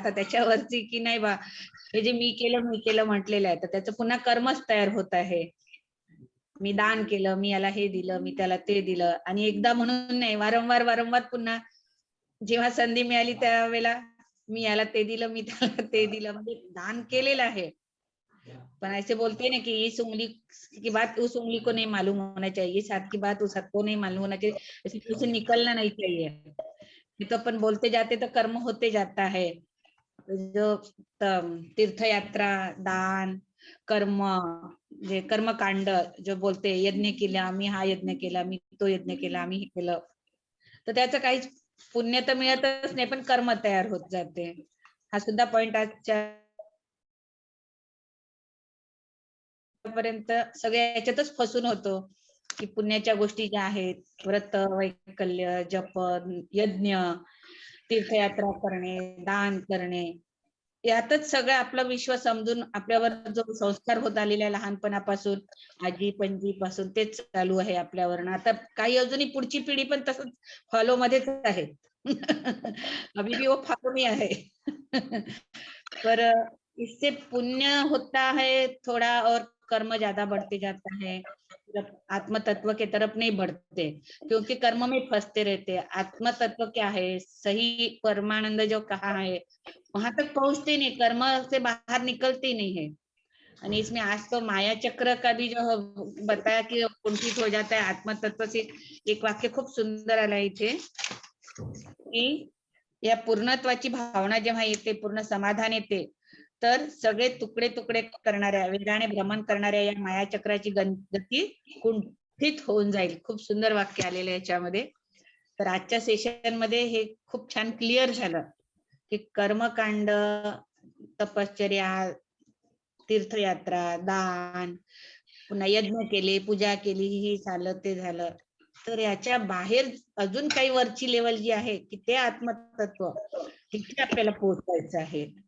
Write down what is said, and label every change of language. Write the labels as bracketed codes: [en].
[mr] आता त्याच्यावरती की नाही बा, हे जे मी केलं म्हटलेलं आहे, तर त्याचं पुन्हा कर्मच तयार होत आहे. मी दान केलं, मी याला हे दिलं, मी त्याला ते दिलं, आणि एकदा म्हणून नाही, वारंवार पुन्हा जेव्हा संधी मिळाली त्यावेळेला मी याला ते दिलं, मी त्याला ते दिलं, म्हणजे दान केलेलं आहे. [hi] पण ऐसे बोलते ना कि इस उंगली की बात उस उंगली को नहीं मालूम होना चाहिए, इस हाथ की बात उस हाथ को नहीं मालूम होना चाहिए, ऐसे निकलना नहीं चाहिए. तो अपन बोलते जाते तो कर्म होते जाता है. [mr] जो तीर्थयात्रा, दान, कर्म, जे कर्मकांड [hi] जो बोलते, [mr] यज्ञ केला आम्ही, हा यज्ञ केला मी, तो यज्ञ केला आम्ही, हे केलं, तर त्याचं काहीच पुण्य तर मिळतच नाही, पण कर्म तयार होत जाते. हा सुद्धा पॉइंट आजच्या पर्यंत सगळ्या याच्यातच फसून होतो, की पुण्याच्या गोष्टी ज्या आहेत, व्रत, वैकल्य, जपन, यज्ञ, तीर्थयात्रा करणे, दान करणे, यातच सगळं आपलं विश्व समजून आपल्यावर जो संस्कार होत आलेला आहे लहानपणापासून, आजी पणजी पासून, तेच चालू आहे आपल्यावर. आता काही अजूनही पुढची पिढी पण तसंच फॉलो मध्येच आहे. [hi] अभी भी वो फॉलो में आहे. पर इससे पुण्य होता है थोड़ा और कर्म ज्यादा बढ़ते जाता है, आत्म तत्व के तरफ नहीं बढ़ते, क्योंकि कर्म में फंसते रहते. आत्म तत्व क्या है, सही परमानंद जो कहा है, वहां तक पहुंचते नहीं, कर्म से बाहर निकलते नहीं है. और इसमें आज तो माया चक्र का भी जो बताया कि कुंठित हो जाता है आत्म तत्व से. [mr] एक वाक्य खूप सुंदर आला इथे, की या पूर्णत्वाची भावना जेव्हा येते, पूर्ण समाधान येते, तर सगळे तुकडे तुकडे करणाऱ्या, वेगाने भ्रमण करणाऱ्या या मायाचक्राची गती कुंठित होऊन जाईल. खूप सुंदर वाक्य आलेलं आहे याच्यामध्ये. तर आजच्या सेशन मध्ये हे खूप छान क्लिअर झालं की कर्मकांड, तपश्चर्या, तीर्थयात्रा, दान, पुन्हा यज्ञ केले, पूजा केली, ही झालं ते झालं, तर याच्या बाहेर अजून काही वरची लेवल जी आहे की ते आत्मतत्व, तिथे आपल्याला पोहोचायचं आहे.